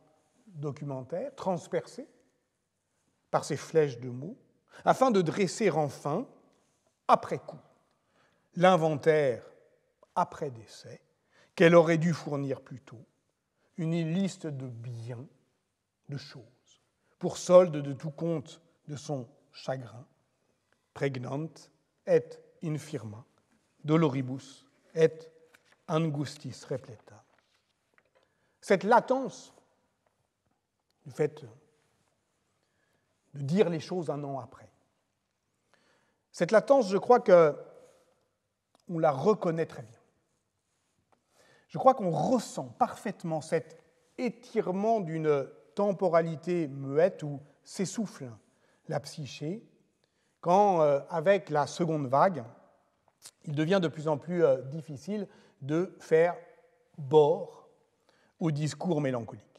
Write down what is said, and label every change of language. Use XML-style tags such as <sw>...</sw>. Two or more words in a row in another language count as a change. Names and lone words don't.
<fr>documentaire, transpercée par ses flèches de mots, afin de dresser enfin, après coup, l'inventaire après décès qu'elle aurait dû fournir plus tôt, une liste de biens, de choses, pour solde de tout compte de son chagrin,</fr> <la>pregnant et infirma, doloribus et angustis repleta.</la> <fr>Cette latence du fait de dire les choses un an après, cette latence, je crois qu'on la reconnaît très bien. Je crois qu'on ressent parfaitement cet étirement d'une temporalité muette où s'essouffle la psyché, quand, avec la seconde vague, il devient de plus en plus difficile de faire bord au discours mélancolique.</fr>